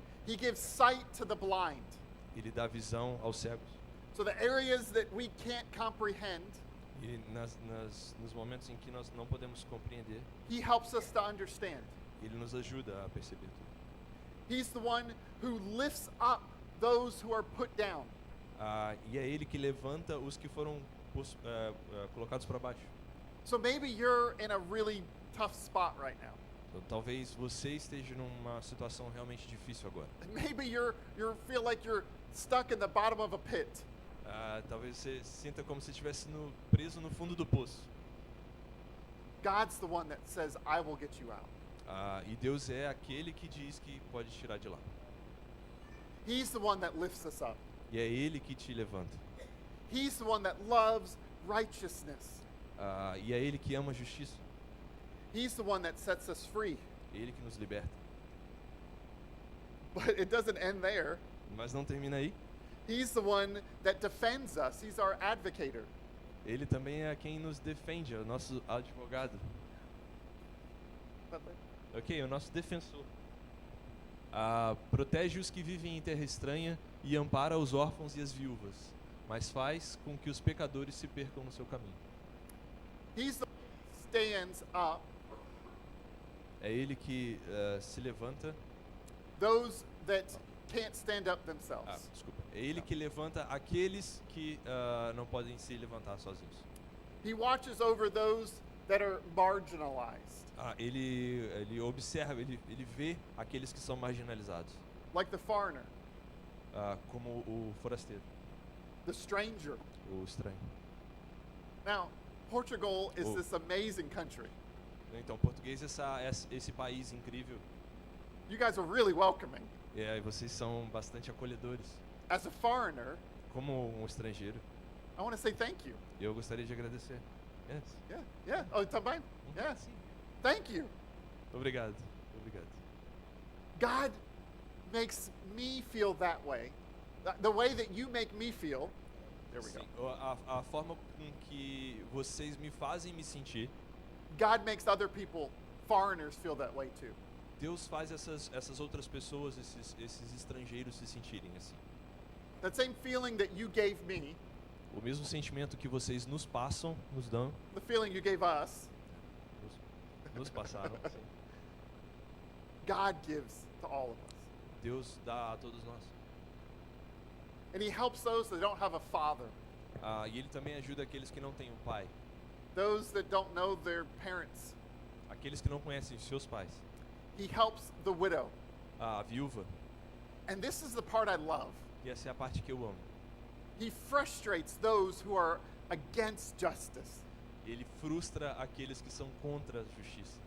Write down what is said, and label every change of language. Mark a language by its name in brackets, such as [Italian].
[English] He gives sight to the blind. [Portuguese] Ele dá visão aos cegos. [English] So the areas that we can't comprehend, [Portuguese] E nos momentos em que nós não podemos compreender, [English] he helps us to understand. [Portuguese] Ele nos ajuda a perceber tudo. [English] He's the one who lifts up those who are put down. [Portuguese] E é Ele que levanta os que foram colocados para baixo. [English] So maybe you're in a really tough spot right now. [Portuguese] Então, talvez você esteja numa situação realmente difícil agora. [English] Maybe you feel like you're stuck in the bottom of a pit. [Portuguese] Talvez você sinta como se estivesse preso no fundo do poço. [English] God's the one that says, I will get you out. [Portuguese] E Deus é aquele que diz que pode tirar de lá. [English] He's the one that lifts us up. [Portuguese] E é Ele que te levanta. [English] He's the one that loves righteousness. [Portuguese] E é Ele que ama a justiça. [English] He's the one that sets us free. [Portuguese] É Ele que nos liberta. [English] But it doesn't end there. [Portuguese] Mas não termina aí. [English] He's the one that defends us. He's our advocator. [Portuguese] Ele também é quem nos defende, é o nosso advogado. Ok, o nosso defensor. Protege os que vivem em terra estranha e ampara os órfãos e as viúvas, mas faz com que os pecadores se percam no seu caminho. [English] He's the one that stands up [Portuguese] É Ele que se levanta. [English] those that can't stand up themselves. [Portuguese] Desculpa. É Ele que levanta aqueles que não podem se levantar sozinhos. [English] He watches over those that are marginalized, [Portuguese] Ele observa, ele vê aqueles que são marginalizados, [English] like the foreigner, [Portuguese] como o forasteiro, [English] the stranger. [Portuguese] o estranho. [English] Now, Portugal is Oh. this amazing country. [Portuguese] Então, português é esse país incrível. [English] You guys are really welcoming. [Portuguese] E vocês são bastante acolhedores. [English] As a foreigner, [Portuguese] Como um estrangeiro, [English] I want to say thank you. [Portuguese] eu gostaria de agradecer. [English] Yes. Yeah. Oh, também? Yeah. [Portuguese] Sim. [English] Thank you. [Portuguese] Obrigado. Obrigado. [English] God makes me feel that way. The way that you make me feel. There we go. [Portuguese] Sim, a forma com que vocês me fazem me sentir, [English] God makes other people, foreigners, feel that way too. [Portuguese] Deus faz essas outras pessoas, esses estrangeiros se sentirem assim. [English] That same feeling that you gave me, [Portuguese] O mesmo sentimento que vocês nos passam, nos dão, [English] the feeling you gave us, [Portuguese] nos passaram. Sim. [English] God gives to all of us. [Portuguese] Deus dá a todos nós. [English] And he helps those that don't have a father, [Portuguese] E Ele também ajuda aqueles que não têm um pai, [English] those that don't know their parents. [Portuguese] aqueles que não conhecem seus pais, [English] He helps the widow. [Portuguese] a viúva. [English] And this is the part I love. [Portuguese] E essa é a parte que eu amo. [English] He frustrates those who are against justice. [Portuguese] Ele frustra aqueles que são contra a justiça.